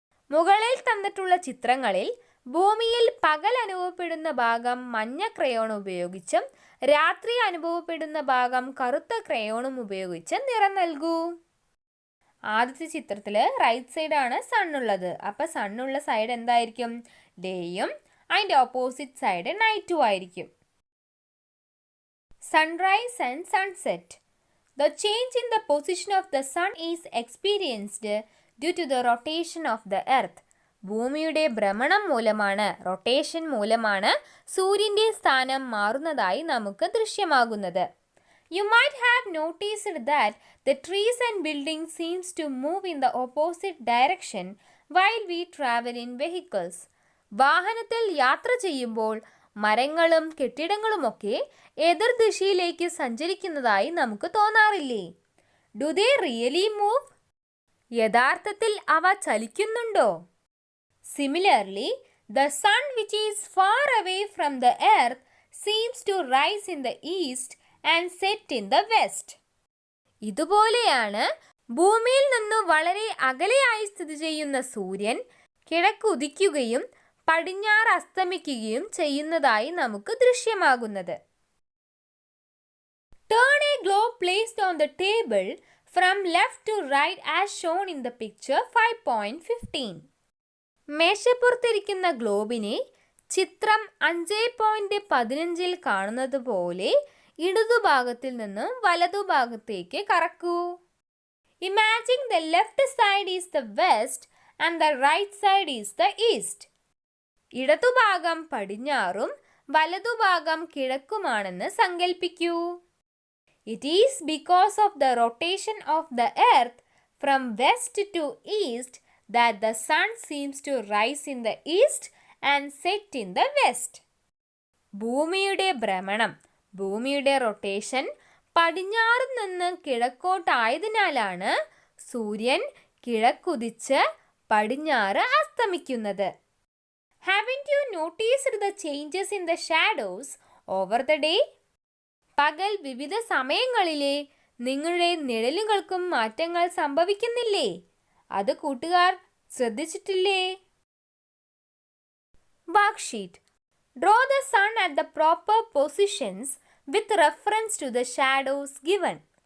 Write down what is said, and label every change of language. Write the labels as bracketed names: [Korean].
[Malayalam] മുകളിൽ തന്നിട്ടുള്ള ചിത്രങ്ങളിൽ ഭൂമിയിൽ പകൽ അനുഭവപ്പെടുന്ന ഭാഗം മഞ്ഞ ക്രയോൺ ഉപയോഗിച്ചും രാത്രി അനുഭവപ്പെടുന്ന ഭാഗം കറുത്ത ക്രയോണും ഉപയോഗിച്ച് നിറം നൽകൂ. ആദ്യത്തെ ചിത്രത്തിൽ റൈറ്റ് സൈഡാണ് സണ്ണുള്ളത്. അപ്പോൾ സണ്ണുള്ള സൈഡ് എന്തായിരിക്കും? ഡേയും അതിൻ്റെ ഓപ്പോസിറ്റ് സൈഡ് നൈറ്റും ആയിരിക്കും. [English] Sunrise and sunset. The change in the position of the sun is experienced due to the rotation of the earth. [Malayalam] ഭൂമിയുടെ ഭ്രമണം മൂലമാണ്, റൊട്ടേഷൻ മൂലമാണ് സൂര്യൻ്റെ സ്ഥാനം മാറുന്നതായി നമുക്ക് ദൃശ്യമാകുന്നത്. [English] You might have noticed that the trees and buildings seems to move in the opposite direction while we travel in vehicles. [Malayalam] വാഹനത്തിൽ യാത്ര ചെയ്യുമ്പോൾ മരങ്ങളും കെട്ടിടങ്ങളുമൊക്കെ എതിർദിശയിലേക്ക് സഞ്ചരിക്കുന്നതായി നമുക്ക് തോന്നാറില്ലേ? [English] Do they really move? [Malayalam] യഥാർത്ഥത്തിൽ അവ ചലിക്കുന്നുണ്ടോ? [English] Similarly, the sun which is far away from the earth seems to rise in the east and set in the west. [Malayalam] ഇതുപോലെയാണ് ഭൂമിയിൽ നിന്ന് വളരെ അകലെയായി സ്ഥിതി ചെയ്യുന്ന സൂര്യൻ കിഴക്കുദിക്കുകയും പടിഞ്ഞാറ് അസ്തമിക്കുകയും ചെയ്യുന്നതായി നമുക്ക് ദൃശ്യമാകുന്നത്. [English] Turn a globe placed on the table from left to right as shown in the picture 5.15. [Malayalam] മേശപ്പുറത്തിരിക്കുന്ന ഗ്ലോബിനെ ചിത്രം 5.15 കാണുന്നത് പോലെ ഇടതുഭാഗത്തിൽ നിന്നും വലതുഭാഗത്തേക്ക് കറക്കൂ. [English] Imagine the left side is the west and the right side is the east. [Malayalam] ഇടതുഭാഗം പടിഞ്ഞാറും വലതുഭാഗം കിഴക്കുമാണെന്ന് സങ്കൽപ്പിക്കൂ. [English] It is because of the rotation of the earth from west to east that the sun seems to rise in the east and set in the west. [Malayalam] ഭൂമിയുടെ ഭ്രമണം, ഭൂമിയുടെ rotation പടിഞ്ഞാറ് നിന്ന് കിഴക്കോട്ടായതിനാലാണ് സൂര്യൻ കിഴക്കുദിച്ച് പടിഞ്ഞാറ് അസ്തമിക്കുന്നത്. [English] Haven't you noticed the changes in the shadows over the day? [Malayalam] പകൽ വിവിധ സമയങ്ങളിലെ നിങ്ങളുടെ നിഴലുകൾക്കും മാറ്റങ്ങൾ സംഭവിക്കുന്നില്ലേ? അത് കൂട്ടുകാർ ശ്രദ്ധിച്ചിട്ടില്ലേ? [English] Worksheet. Draw the sun at the proper positions with reference to the shadows given.